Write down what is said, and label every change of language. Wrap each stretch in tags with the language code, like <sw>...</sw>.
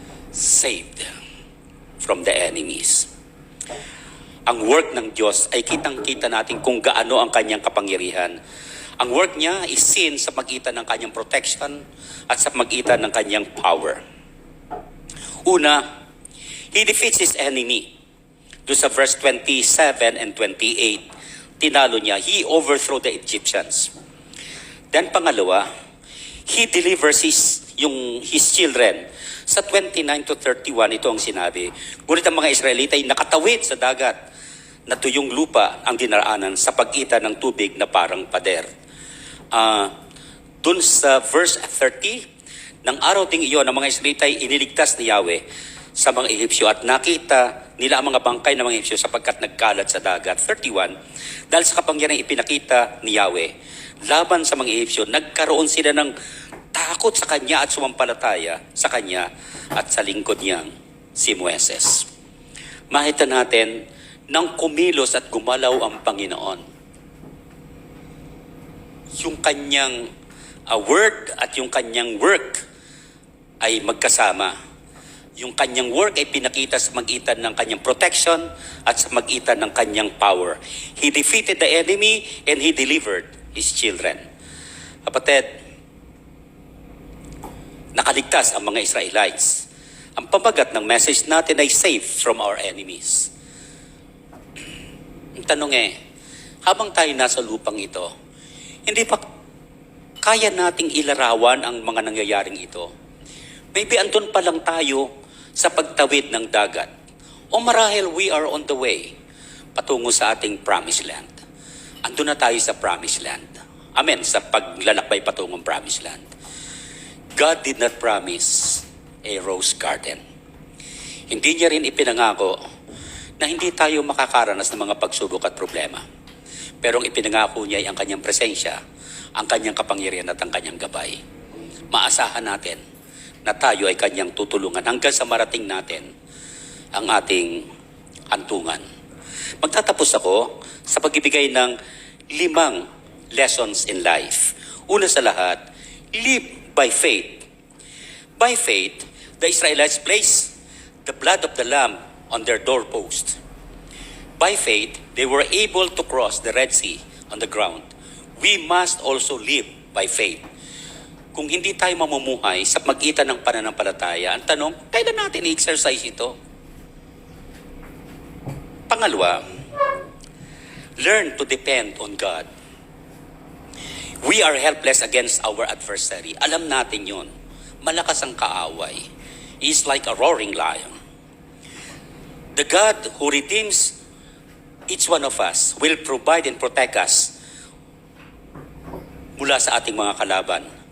<tl>Saved from the enemies. Ang work ng Diyos ay kitang-kita natin kung gaano ang kanyang kapangyarihan. Ang work niya is seen sa pagitan ng kanyang protection at sa pagitan ng kanyang power. Una, He defeats His enemy. Doon sa verse 27 and 28, tinalo niya.</tl> <en>He overthrew the Egyptians. Then pangalawa, he delivers his children.</en> <tl>Sa 29 to 31, ito ang sinabi. Ngunit ang mga Israelita ay nakatawid sa dagat na tuyong lupa ang dinaraanan sa pagitan ng tubig na parang pader. Dun sa verse 30, ng araw ding iyon, ang mga Israelita ay iniligtas ni Yahweh sa mga Ehipsyo at nakita nila ang mga bangkay ng mga Ehipsyo sapagkat nagkalat sa dagat. 31, dahil sa kapangyarihang ipinakita ni Yahweh laban sa mga Ehipsyo, nagkaroon sila ng takot sa kanya at sumampalataya sa kanya at sa lingkod niyang si Moises. Makita natin nang kumilos at gumalaw ang Panginoon, yung kanyang word at yung kanyang work ay magkasama. Yung kanyang work ay pinakita sa magitan ng kanyang protection at sa magitan ng kanyang power.</tl> <en>He defeated the enemy and he delivered his children.</en> <tl>Kapatid, nakaligtas ang mga Israelites. Ang pamagat ng message natin ay safe from our enemies. Ang tanong habang tayo nasa lupang ito, hindi pa kaya nating ilarawan ang mga nangyayaring ito. Maybe andun pa lang tayo sa pagtawid ng dagat. O marahil we are on the way patungo sa ating promised land. Andun na tayo sa promised land. Amen, sa paglalakbay patungong promised land.</tl> <en>God did not promise a rose garden.</en> <tl>Hindi niya rin ipinangako na hindi tayo makakaranas ng mga pagsubok at problema. Pero ang ipinangako niya ay ang kanyang presensya, ang kanyang kapangyarihan at ang kanyang gabay. Maasahan natin na tayo ay kanyang tutulungan hanggang sa marating natin ang ating hantungan. Magtatapos ako sa pagbibigay ng 5 lessons in life. Una sa lahat, live by faith.</tl> <en>By faith, the Israelites placed the blood of the lamb on their doorpost. By faith, they were able to cross the Red Sea on the ground. We must also live by faith.</en> <tl>Kung hindi tayo mamumuhay sa magitan ng pananampalataya, ang tanong, kailan natin i-exercise ito? Pangalawa, learn to depend on God.</tl> <en>We are helpless against our adversary. Alam natin yun. Malakas ang kaaway. He is like a roaring lion. The God who redeems each one of us will provide and protect us mula sa ating mga kalaban.</en>